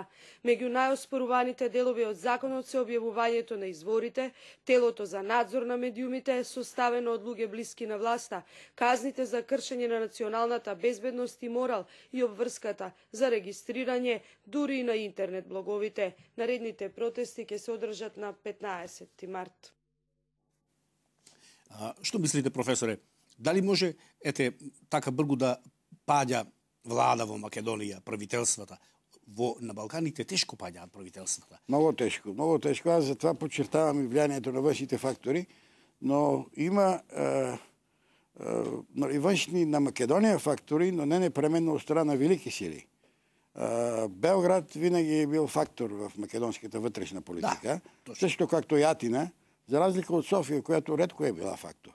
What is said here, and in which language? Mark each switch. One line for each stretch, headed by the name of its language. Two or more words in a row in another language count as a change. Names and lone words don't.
Macedonian: Меѓу најоспоруваните делови од законот се објавувањето на изворите, телото за надзор на медиумите составено од луѓе блиски на власта, казните за кршење на националната безбедност и морал и обврската за регистрирање дури и на интернет блоговите. Наредните протести ќе се одржат на 15 март. Што мислите, професоре? Дали може, така бргу да паѓа влада во Македонија, правителствата? На Балканите тешко паѓаат правителствата. Много тешко, много тешко.
Bulgarian: Аз затова подчертавам и влијанието на външните фактори, но има и външни на Македонија фактори, но не непременно од страна велики сили. Белград винаги е бил фактор в македонската вътрешна политика, също както и Атина, за разлика от София, която ретко е била фактор.